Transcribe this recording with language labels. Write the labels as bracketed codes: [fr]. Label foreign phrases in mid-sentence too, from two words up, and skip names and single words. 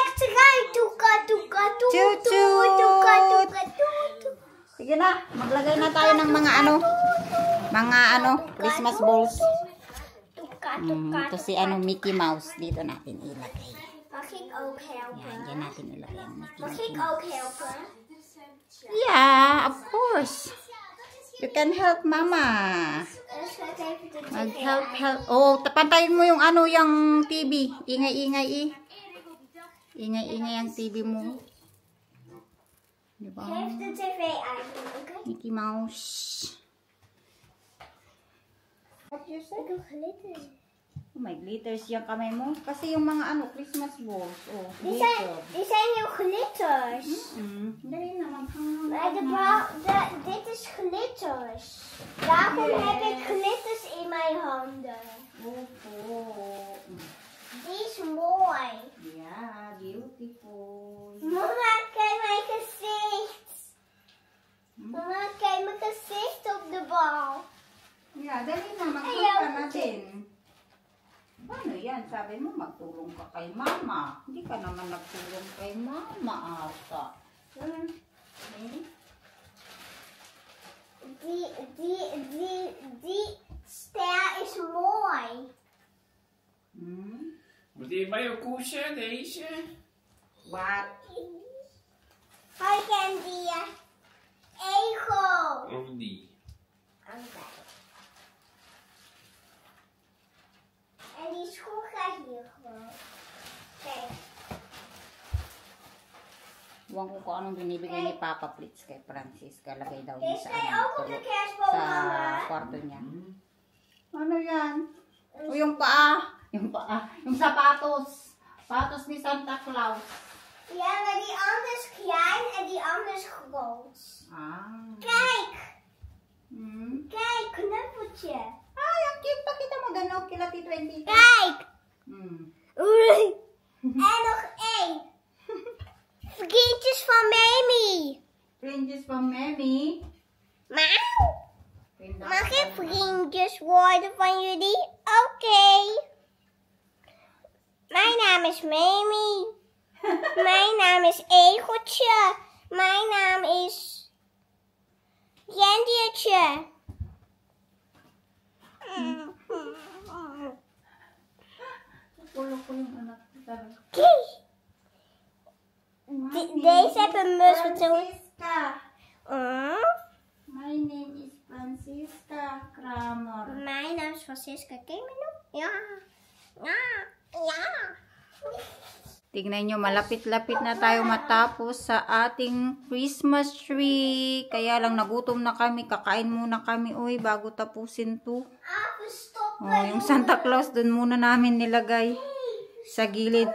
[tl] Sige na, maglagay na tayo ng mga [en] Christmas balls. [tl] Ito si Mickey Mouse. Dito natin ilagay. Yan, dyan natin ilagay ang Mickey Mouse. [en] Yeah, of course. You can help Mama. [tl] Mag-help. Oh, tapantayin mo yung yung TV. Ingay-ingay Ingay-ingay ang TV mo. Diba? Mickey Mouse. Oh, may glitters yung kamay mo. Kasi yung mga [en] Christmas balls. Oh, glitter. [nl] Die zijn heel glitters. [tl] Dali naman. [nl] Dit is glitters. Daarom heb ik glitters in mijn handen. Oh. Die is mooi. [en] Yeah, beautiful. [nl] Mama, kijk mijn gezicht. Mama, kijk mijn gezicht op de bal. [en] Yeah, [tl] dali na. Magtulong ka na din. Paano yan? Sabi mo, magtulong ka kay Mama. Hindi ka naman nagtulong kay Mama ata. [nl] Die ster is mooi. Moet die bij je koersen, deze? [en] What? [nl] Hoi Candy. Ego. Of die? [en] Okay. [nl] En die schoen gaat hier gewoon. Kijk. [tl] Huwag ko kung anong binibigay ni Papa Plitz kay Francisca. Lagay daw niya [nl] Deze [tl] sa, [nl] ga je ook op de kerstboom [tl] sa [nl] hangen. [tl] kwarto niya. Ano yan? O yung paa. Yung paa. Yung sapatos. Sapatos ni Santa Claus. [nl] Ja, maar die andere is klein en die andere is groot. Ah. Kijk! Hmm. Kijk, knuffeltje. [tl] Ay, ang cute. Pakita mo doon, oh, kila Tito and Tita. [nl] Kijk! Hmm. En nog één. Vriendjes van Mami. [en] Princess from Mami. Mauw. [nl] Mag ik vriendjes worden van jullie? Oké. Mijn naam is Mami. Mijn naam is Egeltje. Mijn naam is Jendiertje. [tl] Kulo-kulo anak. [nl] Deze hebben een mus met zo'n... Francisca. [en] My name is Francisca Kramer. [nl] Mijn naam is Francisca. Ken je me nog? Ja. Ja. Ja. [tl] Tignan nyo, malapit-lapit na tayo matapos sa ating Christmas tree. Kaya lang nagutom na kami. Kakain muna kami, uy, bago tapusin to. [en] Stop. [tl] Oh, yung Santa Claus, dun muna namin nilagay sa gilid.